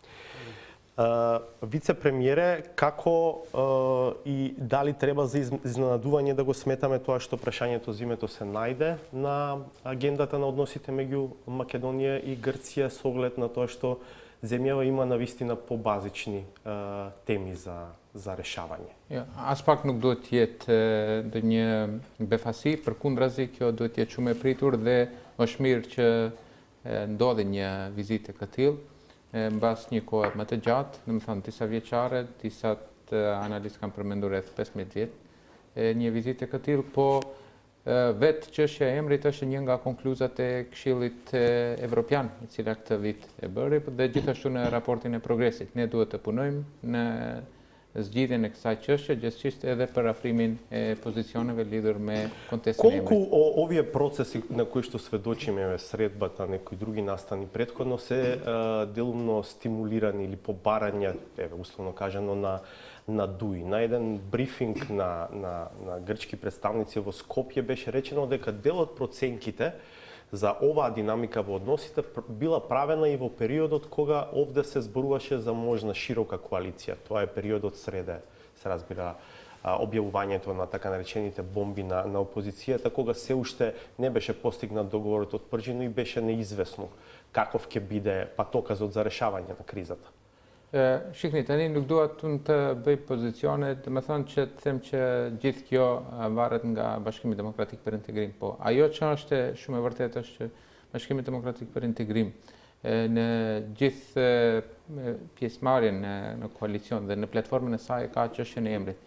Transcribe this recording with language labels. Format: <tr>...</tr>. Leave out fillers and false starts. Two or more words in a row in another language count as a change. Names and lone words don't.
<mk>Вице-премиере, како и дали треба за изненадување да го сметаме тоа што прашањето за името се најде на агендата на односите меѓу Македонија и Грција со оглед на тоа што земјава има навистина побазични теми за решавање? Аз пак</mk> <sq>nuk do të jetë një befasi, përkundrazi kjo do të jetë shumë e pritur dhe është mirë që ndodhi një vizitë e tillë. Mbas një kohë më të gjatë, domethënë disa vjeçare, disa analistë kanë përmendur rreth 15 vjet, një vizitë e tillë, po vetë çështja e emrit është një nga konkluzat e Këshillit Evropian, e cila këtë vit e bëri, dhe gjithashtu në raportin e progresit. Ne duhet të punojmë në zgjidhjen e kësaj çështje, gjithçka edhe për afrimin e pozicioneve lidhur me kontestin e emrit.</sq> <mk>Колку овие процеси на кои што сведочиме, средбата, некои други настани претходно, се делумно стимулирани или побарање, условно кажано, на ДУИ. На еден брифинг на грчки представници во Скопје беше речено дека дел од проценките за оваа динамика во односите била правена и во периодот кога овде се зборуваше за можна широка коалиција. Тоа е периодот среде, се разбира, објавувањето на така наречените бомби на опозицијата, кога се уште не беше постигнат договорот од Пржино и беше неизвестно каков ќе биде патоказот за решавање на кризата.</mk> <sq>Shikni, tani nuk dua të bëj pozicione, do të thonë që të them që gjithë kjo varet nga Bashkimi Demokratik për Integrim, po ajo që është shumë e vërtetë është që Bashkimi Demokratik për Integrim në gjithë pjesëmarrjen në koalicion dhe në platformën e saj ka çështjen e emrit.</sq>